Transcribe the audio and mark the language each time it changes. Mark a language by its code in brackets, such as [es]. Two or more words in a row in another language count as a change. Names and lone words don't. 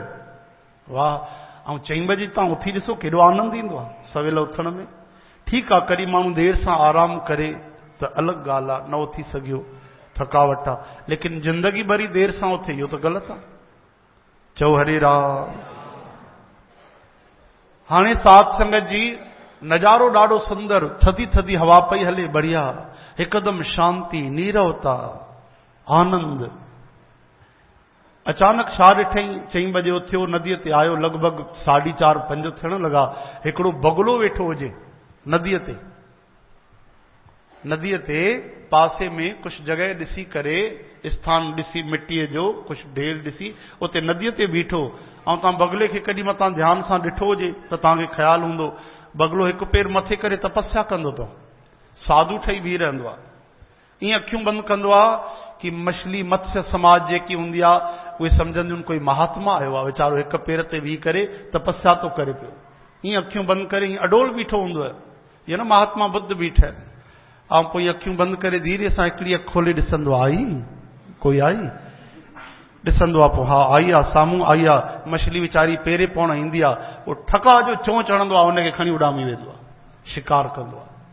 [sd] वाह! ऐं 4 बजे तव्हां उथी ॾिसो केॾो आनंद ईंदो आहे सवेल उथण में। ठीकु आहे, कॾहिं माण्हू देरि सां आराम करे त अलॻि ॻाल्हि आहे, न उथी सघियो, थकावट आहे, लेकिन ज़िंदगी भरी देरि सां उथे इहो त ग़लति आहे। चओ हरे राम। हाणे साध संगत जी नज़ारो ॾाढो सुंदर, थधी थधी हवा पई हले, बढ़िया, हिकदमि शांती, नीरवता, आनंद। अचानक छा ॾिठई, 4 बजे उथियो, नदीअ ते आयो, लॻभॻि 4:30 5 थियण लॻा। हिकिड़ो बगुलो वेठो हुजे नदीअ ते। नदीअ ते पासे में कुझु जॻह ॾिसी करे, स्थान ॾिसी, मिटीअ जो कुझु ढेर ॾिसी, उते नदीअ ते बीठो। ऐं तव्हां बगुले खे कॾहिं मथां ध्यान सां ॾिठो हुजे त तव्हांखे ख़्यालु हूंदो, बगुलो हिकु पेर मथे करे तपस्या कंदो अथव, साधू ठही बीह रहंदो आहे। ईअं अखियूं बंदि कंदो आहे कि मछली मत्स्य समाज जेकी हूंदी आहे उहे सम्झंदियूं कोई महात्मा आयो आहे, वीचारो हिकु पेर ते बीह करे तपस्या थो करे पियो। ईअं अखियूं बंदि करे ईअं अडोल बीठो हूंदो आहे, ईअं न महात्मा बुद्ध बीठा आहिनि। ऐं पोइ अखियूं बंदि करे धीरे सां हिकिड़ी अखि खोले ॾिसंदो आहे, आई कोई आई, ॾिसंदो आहे, पोइ हा आई आहे, साम्हूं आई आहे, मछली वीचारी पेरे पौण ईंदी आहे, उहो ठका जो चों चढ़ंदो आहे, उनखे खणी उॾामी वेंदो आहे, शिकार कंदो आहे।